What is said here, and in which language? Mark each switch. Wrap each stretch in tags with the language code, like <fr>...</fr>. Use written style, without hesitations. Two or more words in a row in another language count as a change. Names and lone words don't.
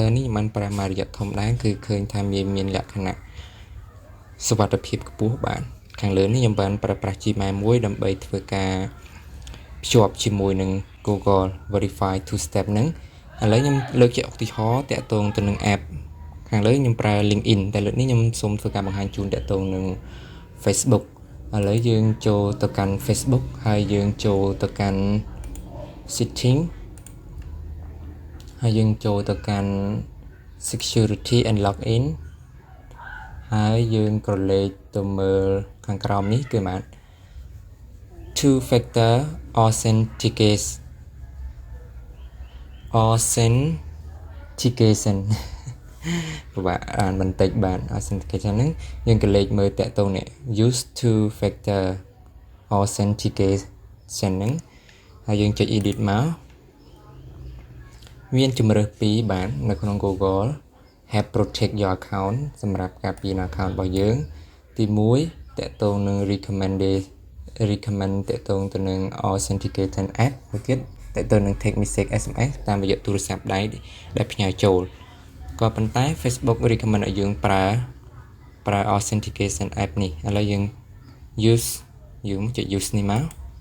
<km>នេះខ្ញុំបានប្រើមករយៈធំដែរគឺឃើញថាមានលក្ខណៈសុវត្ថិភាពខ្ពស់បាទខាងលើនេះខ្ញុំបានប្រើប្រាស់ Gmail មួយដើម្បីធ្វើការភ្ជាប់ជាមួយនឹង Google</km> <en>Verify two step</en> <km>ហ្នឹងឥឡូវខ្ញុំលើកជាឧទាហរណ៍តាក់ទងទៅនឹង app ខាងលើខ្ញុំប្រើ LinkedIn តែលើកនេះខ្ញុំសូមធ្វើការបង្ហាញជូនតាក់ទងនឹង Facebook ឥឡូវយើងចូលទៅកាន់ Facebook ហើយយើងចូលទៅកាន់ setting ហើយយើងចូលទៅកាន់</km> <en>security and login</en> <km>ហើយយើងក្រឡេកទៅមើលខាងក្រោមនេះគឺបាទ</km> <en>two factor authentication</en> <km>បាទអានបន្តិចបាទ authentication ហ្នឹងយើងក៏លេខមើលតាក់ទងនេះ</km> <en>use two factor authentication</en> <km>ហ្នឹងហើយយើងចុច edit មក មានជម្រើស2បាទនៅក្នុង Google</km> <en>help protect your account</en> <km>សម្រាប់ការពារ account របស់យើងទី1តាក់ទងនឹង recommend តាក់ទងទៅនឹង</km> <en>authentication app</en> <km>មួយទៀតតាក់ទងនឹង</km> <en>text message SMS</en> <km>តាមរយៈទូរស័ព្ទដៃដែលផ្ញើចូលក៏ប៉ុន្តែ Facebook recommend ឲ្យយើងប្រើ</km> <en>authentication app</en> <km>នេះឥឡូវយើងចុច use នេះមក</km>